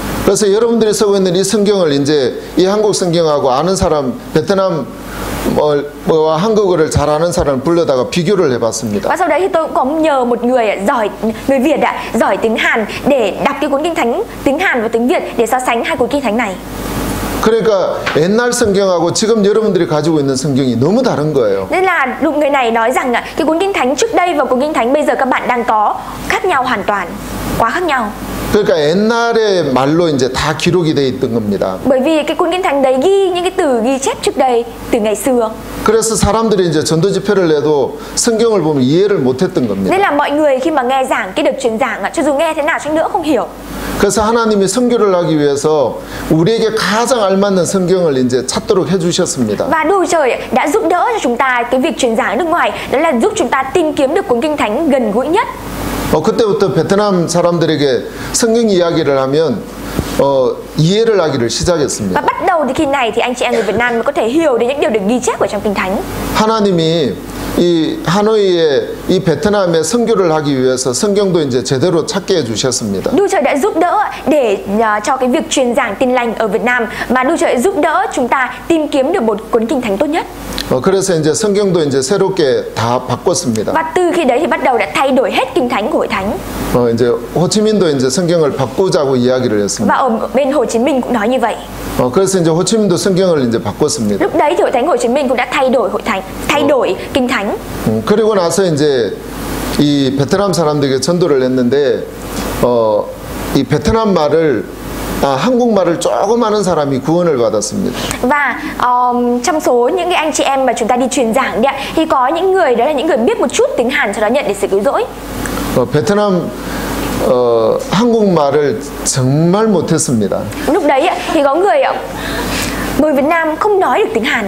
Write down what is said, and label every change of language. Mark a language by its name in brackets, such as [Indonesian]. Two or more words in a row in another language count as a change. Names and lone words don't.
[Korean] 그래서 여러분들이 쓰고 있는 이 성경을 이제 이 한국 성경하고 아는 사람, 베트남 와 한국어를 잘 아는 사람을 불러다가 비교를 해봤습니다. [Vietnamese] Và sau đấy thì tôi cũng có nhờ một người Việt giỏi tiếng Hàn để đọc cái cuốn kinh thánh tiếng Hàn và tiếng Việt để so sánh hai cuốn kinh thánh này. [Korean] 그러니까 옛날 성경하고 지금 여러분들이 가지고 있는 성경이 너무 다른 거예요. [Vietnamese] Nên là người này nói rằng cái cuốn kinh thánh trước đây và cuốn kinh thánh bây giờ các bạn đang có khác nhau hoàn toàn, quá khác nhau. [Korean] 그러니까 옛날의 말로 이제 다 기록이 돼 있던 겁니다. [Vietnamese] Bởi vì cái cuốn kinh thánh đấy ghi những cái từ ghi chép trước đây từ ngày xưa. [Korean] 그래서 사람들이 이제 전도 집회를 해도 성경을 보면 이해를 못했던 겁니다. [Vietnamese] Nên là mọi người khi mà nghe giảng cái đợt truyền giảng cho dù nghe thế nào chăng nữa không hiểu. [Korean] 그래서 하나님이 선교를 하기 위해서 우리에게 가장 알맞는 성경을 이제 찾도록 해주셨습니다. [Vietnamese] Và Đức Trời đã giúp đỡ cho chúng ta cái việc truyền giảng ở nước ngoài, đó là giúp chúng ta tìm kiếm được cuốn kinh thánh gần gũi nhất. [Korean] 그때부터 베트남 사람들에게 성경 이야기를 하면 이해를 하기를 시작했습니다. [Vietnamese] Và bắt đầu từ khi này thì anh chị em người Việt Nam mới có thể hiểu đến những điều được ghi chép ở trong kinh thánh. [Korean] 하나님이 이 하노이에 이 베트남에 선교를 하기 위해서 성경도 이제 제대로 찾게 해주셨습니다. [Vietnamese] Đức Trời đã giúp đỡ để cho cái việc truyền giảng tin lành ở Việt Nam, mà Đức Trời giúp đỡ chúng ta tìm kiếm được một cuốn kinh thánh tốt nhất. [Korean] 그래서 이제 성경도 이제 새롭게 다 바꿨습니다. [Vietnamese] Và từ khi đấy thì bắt đầu đã thay đổi hết kinh thánh của hội thánh. [Korean] 이제 호치민도 이제 성경을 바꾸자고 이야기를 했습니다. [Vietnamese] Và ở bên Hồ Chí Minh cũng nói như vậy. [Korean] 그래서 이제 호치민도 성경을 이제 바꿨습니다. [Vietnamese] Lúc đấy thì hội thánh Hồ Chí Minh cũng đã thay đổi hội thánh, thay đổi kinh thánh. [Korean] 그리고 나서 이제 이 베트남 사람들에게 전도를 했는데 이 베트남 말을 한국말을 조금 아는 사람이 구원을 받았습니다. [Vietnamese] Và trong số những cái anh chị em mà chúng ta đi truyền giảng đấy, thì có những người đó là những người biết một chút tiếng Hàn, sau đó nhận được sự cứu rỗi. [Korean] 베트남 한국말을 정말 못했습니다. [Vietnamese] Lúc đấy thì có người Việt Nam không nói được tiếng Hàn.